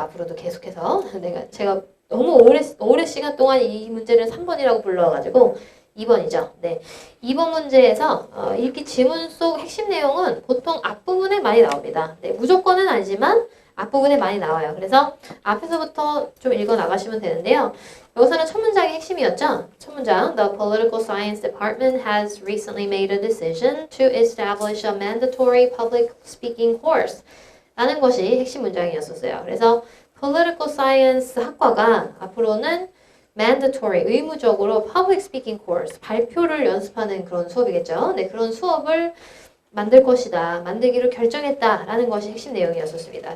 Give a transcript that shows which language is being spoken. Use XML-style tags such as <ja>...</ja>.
<ko>앞으로도 계속해서. 제가 너무 오래 시간 동안 이 문제를 3번이라고 불러가지고 2번이죠. 네. 2번 문제에서 읽기 지문 속 핵심 내용은 보통 앞부분에 많이 나옵니다. 네, 무조건은 아니지만 앞부분에 많이 나와요. 그래서 앞에서부터 좀 읽어 나가시면 되는데요. 여기서는 첫 문장이 핵심이었죠. 첫 문장,</ko> <en>The Political Science Department has recently made a decision to establish a mandatory public speaking course.</en> <ko>라는 것이 핵심 문장이었었어요. 그래서 Political Science 학과가 앞으로는 mandatory, 의무적으로 public speaking course, 발표를 연습하는 그런 수업이겠죠. 네, 그런 수업을 만들 것이다, 만들기로 결정했다라는 것이 핵심 내용이었었습니다.</ko>